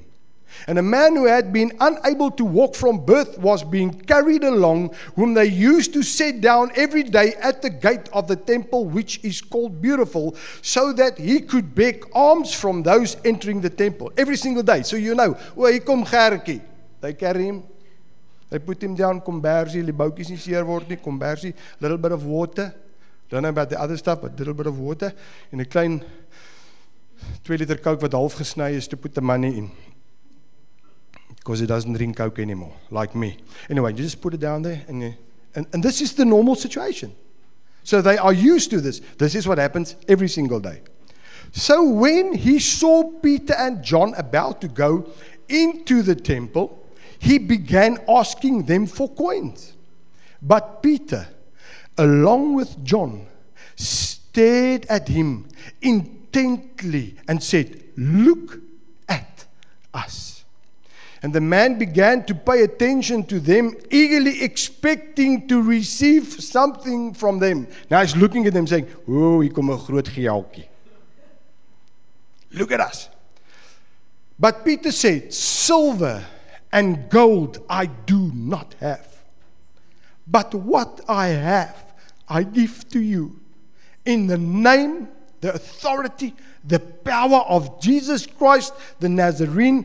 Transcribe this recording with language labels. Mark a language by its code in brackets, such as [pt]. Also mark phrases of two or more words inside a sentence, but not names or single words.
[en] And a man who had been unable to walk from birth was being carried along, whom they used to set down every day at the gate of the temple, which is called Beautiful, so that he could beg alms from those entering the temple every single day. So you know, [af] hier kom Gertjie. [en] They carry him. They put him down, [af] kombersie, die boutjies nie seer word nie, kombersie, [en] little bit of water. Don't know about the other stuff, but little bit of water. [af] En 'n klein 2 liter Coke wat half gesny is [en] to put the money [af] in. [en] Because he doesn't drink Coke anymore, like me. Anyway, you just put it down there, and this is the normal situation. So they are used to this. This is what happens every single day. So when he saw Peter and John about to go into the temple, he began asking them for coins. But Peter, along with John, stared at him intently and said, "Look at us." And the man began to pay attention to them, eagerly expecting to receive something from them. Now he's looking at them saying, [af] "Oh, hier kom 'n groot geldjie. [en] Look at us." But Peter said, "Silver and gold I do not have. But what I have, I give to you. In the name, the authority, the power of Jesus Christ, the Nazarene."